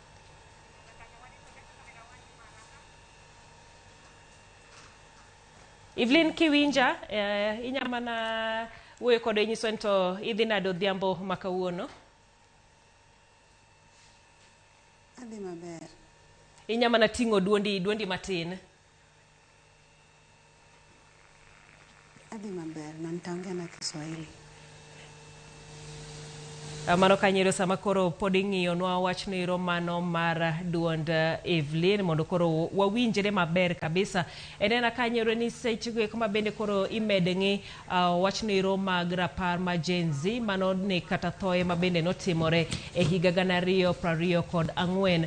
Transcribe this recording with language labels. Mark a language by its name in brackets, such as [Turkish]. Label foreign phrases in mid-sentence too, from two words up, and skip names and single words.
[Luo (Kenya and Tanzania)] Evelyn kiwinja inyamana wuoyo kode nyiso ni to idhi nado odhiambo ma kawuono. Adhi maber. Inyamana ting'o duondi matin. Adhi maber, [Swahili] nitaongea na Kiswahili. [Luo (Kenya and Tanzania)] Mano kanyiero sama koro pod ing'iyonwa wachno ero mano mar duond Evelyn mondo koro wawinjre maber kabisa. Enena kanyiero ni sechego kama bende koro imede ng'i wachno ero mag rapar ma Gen Z mano ne kata thoe ma bende notimore e higa 2024.